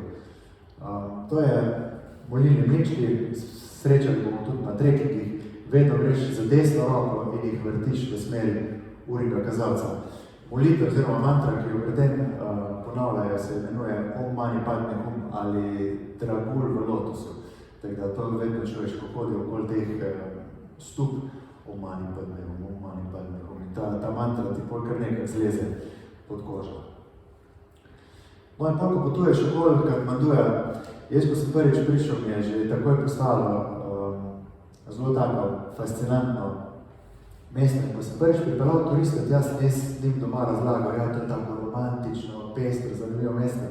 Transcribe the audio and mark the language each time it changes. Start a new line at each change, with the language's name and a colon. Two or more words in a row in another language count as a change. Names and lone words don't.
Slovenian: To je molilni mlinčki, srečali bomo tudi na trekkingih, vedno greš za desno roko in jih vrtiš v smeri urnega kazalca. Molitev oziroma mantra, ki jo pri tem ponavljajo, se imenuje
Sanskrit: Om Mani Padme Hum
Slovenian: ali Dragul v lotusu. Tako da to vedno čuješ, ko hodi okoli teh stup
Sanskrit: Om Mani Padme Hum, Om Mani Padme Hum.
Slovenian: In ta mantra ti pol kar nekaj zleze pod kožo. No in ko potuješ okoli Katmanduja, jaz, ko sem prvič prišel, mi je že takoj postalo zelo tako fascinantno mesto. In ko sem prvič pripeljal turiste, jaz njim doma razlagal, ja, to je tako romantično, pestro, zanimivo mesto.